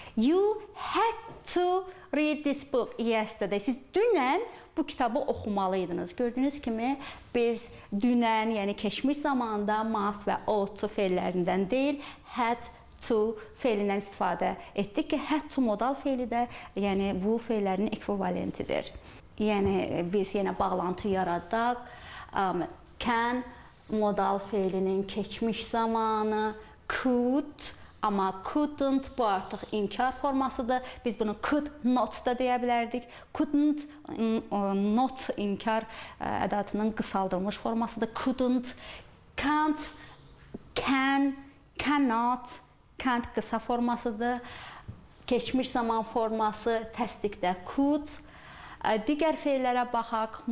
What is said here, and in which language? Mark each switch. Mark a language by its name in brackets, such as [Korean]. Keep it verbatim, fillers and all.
[English] You had to read this book yesterday. [Azerbaijani] Siz dünən bu kitabı oxumalıydınız. Gördüyünüz kimi biz dünən, yəni keçmiş zamanda must və ought to feillərindən deyil, had to feilindən istifadə etdik ki, had to modal feili də, yəni bu feillərin ekvivalentidir. Yəni biz yenə bağlantı yaradaq. Um, can modal feilinin keçmiş zamanı could, amma couldn't bu artıq inkar formasıdır. Biz bunu could not da deyə bilərdik. Couldn't not inkar ədatının qısaldılmış formasıdır. Couldn't, can't, can, cannot, can't qısa formasıdır. Keçmiş zaman forması təsdiqdə could. Digər feillərə baxaq.